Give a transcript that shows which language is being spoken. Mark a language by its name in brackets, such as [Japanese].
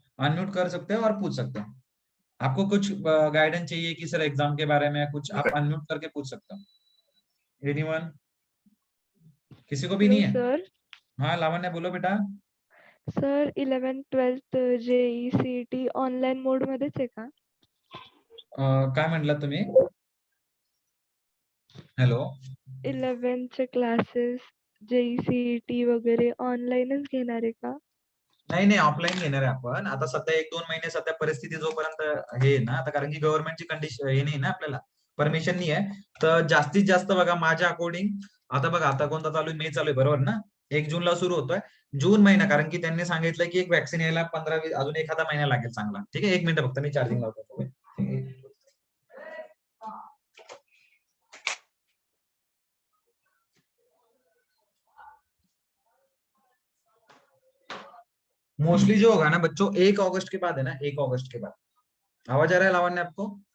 [Hindi] Unmute कर सकते हो और पूछ सकते हो। आपको कुछ गाइडेंस चाहिए कि सर एग्जाम के बारे में कुछ, आप अनम्यूट करके पूछ सकते हो। एनीवन? किसी को भी नहीं हेलो है? सर. हाँ लावण्य बोलो बेटा। [Marathi] Sir 11th-12th JEE CET online मोड मध्येच आहे का? काय म्हटलं तुम्ही? हॅलो? 11th चे क्लासेस जेई सीईटी वगैरे ऑनलाईनच घेणार आहे का? नाही नाही, ऑफलाईन घेणार आहे आपण आता सध्या 1-2 महिने, सध्या परिस्थिती जोपर्यंत हे आहे ना, आता कारण की गव्हर्नमेंटची कंडिशन हे नाही ना, आपल्याला परमिशन नाही आहे, तर जास्तीत जास्त बघा माझ्या अकॉर्डिंग, आता बघा आता कोणता चालू आहे, मे चालू आहे बरोबर ना, 1 जूनला सुरू होतोय, जून महिना, कारण की त्यांनी सांगितलं की एक वॅक्सिन यायला 15-20 अजून एखादा महिना लागेल चांगला, ठीक आहे। 1 मिनिट फक्त मी चार्जिंग लावतो, [Hindi] मोस्टली जो होगा ना बच्चों, 1 अगस्त के बाद है ना, 1 अगस्त के बाद। आवाज आ रहा है लावण्य आपको?